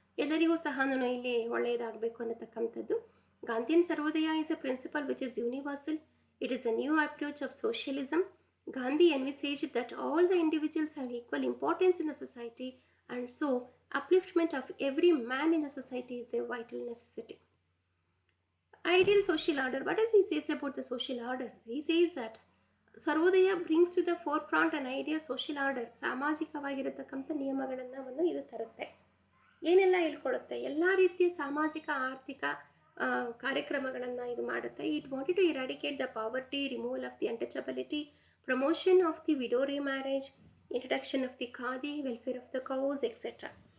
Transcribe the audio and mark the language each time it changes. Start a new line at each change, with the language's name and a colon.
Kannada: ಎಲ್ಲರಿಗೂ ಸಹ ಇಲ್ಲಿ ಒಳ್ಳೆಯದಾಗಬೇಕು ಅನ್ನತಕ್ಕಂಥದ್ದು.
English: Gandhian Sarvodaya is a principle which is universal. It is a new approach of socialism. Gandhi envisaged that all the individuals have equal importance in the society, and so upliftment of every man in the society is a vital necessity. Ideal social order. What does he say about the social order? He says that Sarvodaya brings to the forefront an ideal social order.
Kannada: ಸಾಮಾಜಿಕವಾಗಿರತಕ್ಕಂಥ ನಿಯಮಗಳನ್ನು ಇದು ತರುತ್ತೆ. ಏನೆಲ್ಲ ಹೇಳ್ಕೊಡುತ್ತೆ? ಎಲ್ಲ ರೀತಿಯ ಸಾಮಾಜಿಕ ಆರ್ಥಿಕ ಕಾರ್ಯಕ್ರಮಗಳನ್ನು ಇದು ಮಾಡುತ್ತೆ.
English: It wanted to eradicate the poverty, removal of the untouchability, promotion of the widow remarriage, introduction of the khadi, welfare of the cows etcetera.